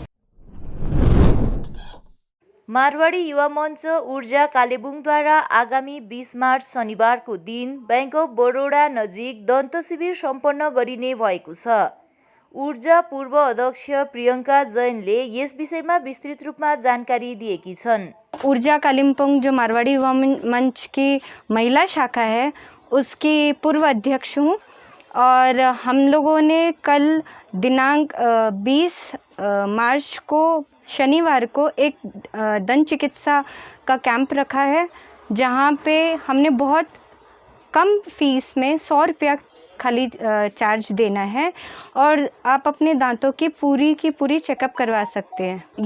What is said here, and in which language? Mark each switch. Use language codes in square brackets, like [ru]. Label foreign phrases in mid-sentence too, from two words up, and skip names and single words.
[ne] मारवाडी युवा मञ्च ऊर्जा कालेबुङद्वारा आगामी 20 मार्च शनिबारको दिन बैंक अफ बडोदा नजिक दन्त शिविर सम्पन्न गरिने भएको छ। ऊर्जा पूर्व अध्यक्ष प्रियंका जैनले यस विषयमा विस्तृत रूपमा जानकारी दिएकी छन्। [hi] ऊर्जा कालिम्पोंग जो मारवाड़ी युवा मंच की महिला शाखा है उसकी पूर्व अध्यक्ष हूँ और हम लोगों ने कल दिनांक 20 मार्च को शनिवार को एक दंत चिकित्सा का कैंप रखा है जहाँ पे हमने बहुत कम फीस में 100 रुपया खाली चार्ज देना है और आप अपने दांतों की पूरी चेकअप करवा सकते हैं।